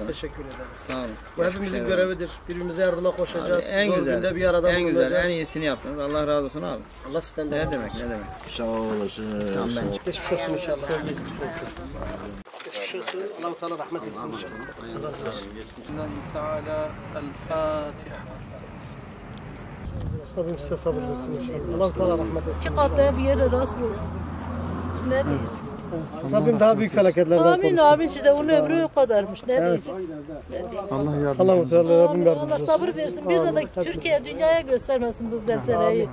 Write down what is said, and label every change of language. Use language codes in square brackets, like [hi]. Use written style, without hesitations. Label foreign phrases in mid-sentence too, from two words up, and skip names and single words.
[tr] Biz teşekkür ederiz. Sağ olun. Bu hepimizin görevidir. Birbirimize yardıma koşacağız. Abi, en Zor güzel, günde bir arada en bulunacağız. güzel, en iyisini yaptınız. Allah razı olsun abi. Allah sizden de Ne razı demek, olsun. ne demek. Sağ olasın. Tamam, ben geçmiş olsun inşallah. Geçmiş olsun. Geçmiş olsun. Allah-u Teala rahmet etsin inşallah. Allah razı olsun. [ar] الله تعالى الفاتحة. [tr] Rabbim size sabır versin inşallah. Allah-u Teala rahmet etsin. İki katlı ev yeri nasıl olur? Ne diyeceğiz? Rabbim daha büyük felaketlerden Amin korusun. amin size onun ömrü o kadarmış. Ne diyeceğim? Allah-u Teala Rabbim yardımcı Allah olsun. sabır versin. Bir de Türkiye dünyaya göstermesin bu zelzeleyi.